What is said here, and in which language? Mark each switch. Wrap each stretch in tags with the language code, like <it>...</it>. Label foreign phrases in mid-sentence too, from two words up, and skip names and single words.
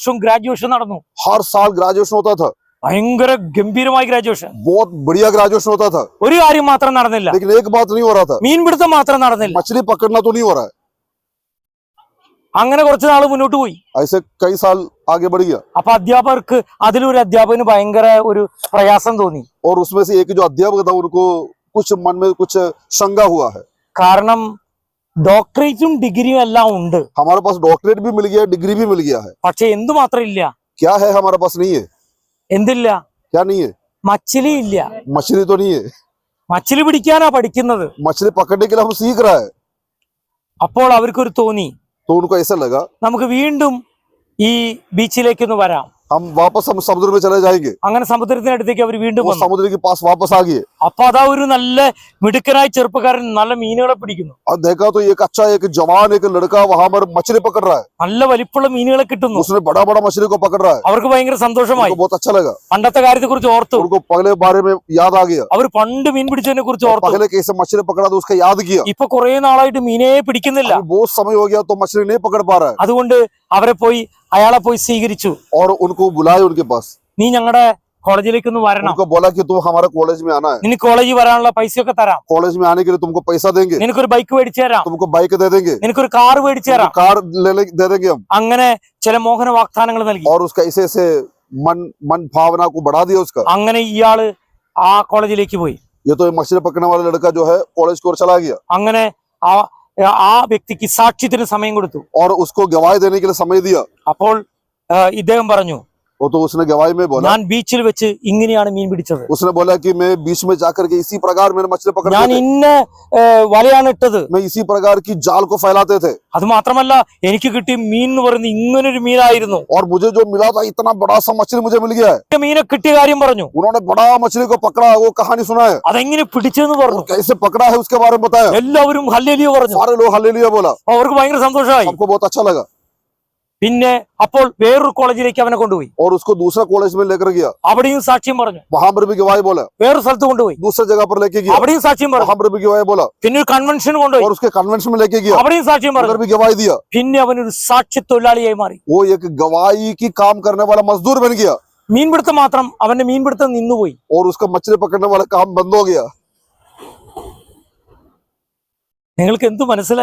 <ml>ഓരോ വർഷവും ഗ്രാജുവേഷൻ നടന്നു.</ml> <hi>हर साल ग्रेजुएशन होता था।</hi> <ml>ഭയങ്കര ഗംഭീരമായ ഗ്രാജുവേഷൻ.</ml> <hi>बहुत बढ़िया ग्रेजुएशन होता था,</hi> <ml>ഒരു കാര്യം മാത്രം നടന്നില്ല,</ml> <hi>लेकिन एक बात नहीं हो रहा था,</hi> <ml>മീൻപിടുത്തം മാത്രം നടന്നില്ല.</ml> <hi>मछली पकड़ना तो नहीं हो रहा है.</hi> <ml>അങ്ങനെ കുറച്ചു നാൾ മുന്നോട്ട് പോയി.</ml> <hi>ऐसे कई साल आगे बढ़ गया</hi> <ml>അപ്പൊ അധ്യാപകർക്ക് അതിലൊരു അധ്യാപകന് ഭയങ്കര ഒരു പ്രയാസം തോന്നി.</ml> <hi>और उसमें से एक जो अध्यापक था उनको कुछ मन में कुछ शंका हुआ है.</hi> <ml>കാരണം ഡോക്ടറേറ്റും ഡിഗ്രിയും എല്ലാം ഉണ്ട്,</ml> <hi>हमारे पास डॉक्टरेट भी मिल गया है, डिग्री भी मिल गया है,</hi> <ml>പക്ഷെ എന്തു മാത്രം ഇല്ല?</ml> <hi>क्या है हमारे पास नहीं है?</hi> <ml>എന്തില്ല?</ml> <hi>क्या नहीं है?</hi> <ml>മച്ചിലി ഇല്ല.</ml> <hi>मछली तो नहीं है.</hi> <ml>മച്ചിലി പിടിക്കാനാ പഠിക്കുന്നത്.</ml> <hi>मछली पकड़ने के लिए हम सीख रहा है.</hi> <ml>അപ്പോൾ അവർക്കൊരു തോന്നി,</ml> <hi>तो उनको ऐसा लगा</hi> <ml>നമുക്ക് വീണ്ടും ഈ ബീച്ചിലേക്കൊന്ന് വരാം.</ml> <hi>हम समुद्र में चले जाएंगे.</hi> <ml>അങ്ങനെ സമുദ്രത്തിനടുത്തേക്ക് അവർ വീണ്ടും</ml> <hi>वो</hi> <ml>വന്നു.</ml> <hi>समुद्र के पास वापस आ गए</hi> <ml>അപ്പൊ അതാ ഒരു നല്ല മിടുക്കനായ ചെറുപ്പക്കാരൻ നല്ല മീനുകളെ പിടിക്കുന്നു.</ml> <hi>और देखा तो एक अच्छा एक जवान एक लड़का वहां पर मछली पकड़ रहा है.</hi> <ml>നല്ല വലിപ്പമുള്ള മീനുകളെ കിട്ടുന്നു.</ml> <hi>उसने बड़ा बड़ा मछली को पकड़ रहा है.</hi> <ml>അവർക്ക് ഭയങ്കര സന്തോഷമായി.</ml> <hi>उनको बहुत अच्छा लगा.</hi> <ml>പണ്ടത്തെ കാര്യത്തെ കുറിച്ച് ഓർത്തു.</ml> <hi>उनको पहले बारे में याद आ गया.</hi> <ml>അവർ പണ്ട് മീൻ പിടിച്ചതിനെ കുറിച്ച് ഓർത്തു.</ml> <hi>पहले कैसे मछली पकड़ा था उसका याद किया.</hi> <ml>ഇപ്പൊ കുറെ നാളായിട്ട് മീനെ പിടിക്കുന്നില്ല.</ml> <hi>अभी बहुत समय हो गया तो मछली नहीं पकड़ पा रहा है.</hi> <ml>അതുകൊണ്ട് അയാളെ പോയി സ്വീകരിച്ചു.</ml> <hi>और उनको बुलाए उनके पास.</hi> <ml>നീ ഞങ്ങളുടെ കോളേജിലേക്ക് ഒന്ന് വരണം,</ml> <hi>उनको बोला कि तुम हमारे कॉलेज में आना है.</hi> <ml>നിനക്ക് കോളേജിൽ വരാനുള്ള പൈസയൊക്കെ തരാം,</ml> <hi>कॉलेज में आने के लिए तुमको पैसा देंगे,</hi> <ml>നിനക്കൊരു ബൈക്ക് മേടിച്ചു തരാം,</ml> <hi>तुमको बाइक दे देंगे,</hi> <ml>നിനക്കൊരു കാർ മേടിച്ചു തരാം.</ml> <hi>कार दे देंगे हम.</hi> <ml>അങ്ങനെ ചില മോഹന വാഗ്ദാനങ്ങൾ നൽകി.</ml> <hi>और उसका ऐसे ऐसे मन भावना को बढ़ा दिया उसका.</hi> <ml>അങ്ങനെ ഇയാള് ആ കോളേജിലേക്ക് പോയി.</ml> <hi>ये तो मछली पकड़ने वाला लड़का जो है कॉलेज की ओर चला गया</hi> <ml>അങ്ങനെ ആ വ്യക്തിക്ക് സാക്ഷ്യത്തിന് സമയം കൊടുത്തു.</ml> <hi>और उसको गवाही देने के लिए समय दिया.</hi> <ml>അപ്പോൾ ഇദ്ദേഹം പറഞ്ഞു,</ml> <hi>वो तो उसने गवाही में बोला,</hi> <ml>ഞാൻ ബീച്ചിൽ വെച്ച് ഇങ്ങനെയാണ് മീൻ പിടിച്ചത്,</ml> <hi>उसने बोला कि मैं बीच में जाकर के इसी प्रकार मैंने मछली पकड़े</hi> <ml>ഞാൻ</ml> <hi>थे,</hi> <ml>ഇന്ന വലയാണ് ഇട്ടത്,</ml> <hi>मैं इसी प्रकार की जाल को फैलाते थे,</hi> <ml>അത് മാത്രമല്ല എനിക്ക് കിട്ടിയ മീൻ എന്ന് പറയുന്നത് ഇങ്ങനൊരു മീനായിരുന്നു.</ml> <hi>और मुझे जो मिला था इतना बड़ा सा मछली मुझे मिल गया है.</hi> <ml>മീനെ കിട്ടിയ കാര്യം പറഞ്ഞു.</ml> <hi>उन्होंने बड़ा मछली को पकड़ा, वो कहानी सुना है,</hi> <ml>അതെങ്ങനെ പിടിച്ചെന്ന് പറഞ്ഞു.</ml> <hi>कैसे पकड़ा है उसके बारे में बताया.</hi> <ml>എല്ലാവരും ഹല്ലേലൂയ പറഞ്ഞു.</ml> <hi>सारे लोग हालेलुया बोला.</hi> <ml>അവർക്ക് ഭയങ്കര സന്തോഷമായി.</ml> <hi>हमको बहुत अच्छा लगा.</hi> <ml>പിന്നെ അപ്പോൾ വേറൊരു കോളേജിലേക്ക് അവനെ കൊണ്ടുപോയി.</ml> <hi>और उसको दूसरा कॉलेज में लेकर गया,</hi> <ml>അവിടെയും സാക്ഷ്യം പറഞ്ഞു.</ml> <hi>वहां पर भी गवाही बोला.</hi> <ml>വേറൊരു സ്ഥലത്ത് കൊണ്ടുപോയി,</ml> <hi>दूसरी जगह पर लेके गया,</hi> <ml>അവിടെയും സാക്ഷ്യം പറഞ്ഞു.</ml> <hi>वहां पर भी गवाही बोला.</hi> <ml>പിന്നെ ഒരു കൺവെൻഷൻ കൊണ്ടുപോയി,</ml> <hi>और उसके कन्वेंशन में लेके गया,</hi> <ml>അവിടെയും സാക്ഷ്യം</ml> <hi>उधर</hi> <ml>പറഞ്ഞു.</ml> <hi>भी गवाही दिया.</hi> <ml>പിന്നെ അവനൊരു സാക്ഷ്യ തൊഴിലാളിയായി മാറി.</ml> <hi>वो एक गवाही की काम करने वाला मजदूर बन गया.</hi> <ml>മീൻപിടുത്തം മാത്രം അവന്റെ മീൻപിടുത്തം നിന്നുപോയി.</ml> <hi>और उसका मछली पकड़ने वाला काम बंद हो गया.</hi> <ml>നിങ്ങൾക്ക് എന്ത് മനസ്സിലായി?</ml>